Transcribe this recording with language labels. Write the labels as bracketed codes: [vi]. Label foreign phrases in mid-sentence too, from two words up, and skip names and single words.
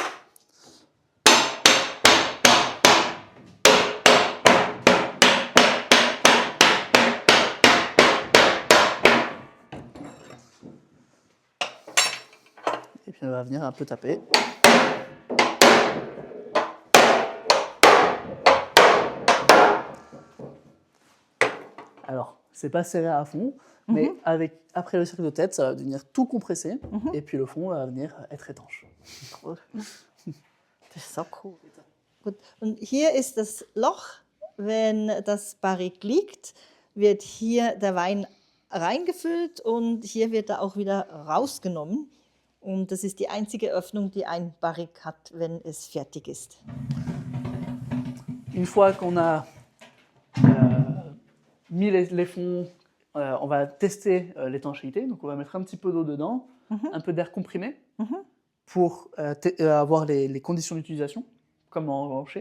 [fr] Et puis on va venir un peu taper. Alors, c'est pas serré à fond, mais après le cercle de tête, ça va devenir tout compressé, et puis le fond va venir être étanche. [de] Cool. Das ist so cool. Gut. Und hier ist das Loch. Wenn das Barrique liegt, wird hier der Wein reingefüllt und hier wird er auch wieder rausgenommen. Und das ist die einzige Öffnung, die ein Barrique hat, wenn es fertig ist. [fr] Une fois qu'on a mis les fonds, on va tester l'étanchéité. Donc on va mettre un petit peu d'eau dedans, un peu d'air comprimé, pour avoir les conditions d'utilisation, comme en rocher.